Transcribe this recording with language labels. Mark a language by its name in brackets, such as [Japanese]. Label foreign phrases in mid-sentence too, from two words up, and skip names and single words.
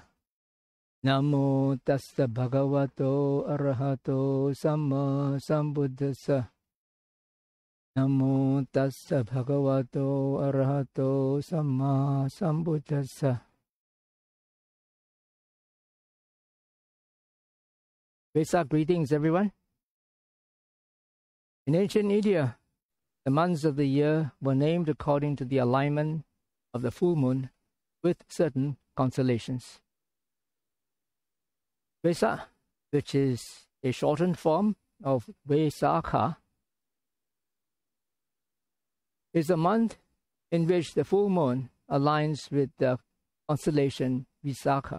[Pali] Namo tassa bhagavato arahato samma sambuddhassa. Namo tassa bhagavato arahato samma sambuddhassa. [English] Vesak greetings, everyone. In ancient India, the months of the year were named according to the alignment of the full moon with certain constellations. Vesak, which is a shortened form of Vesakha, is a month in which the full moon aligns with the constellation Visakha.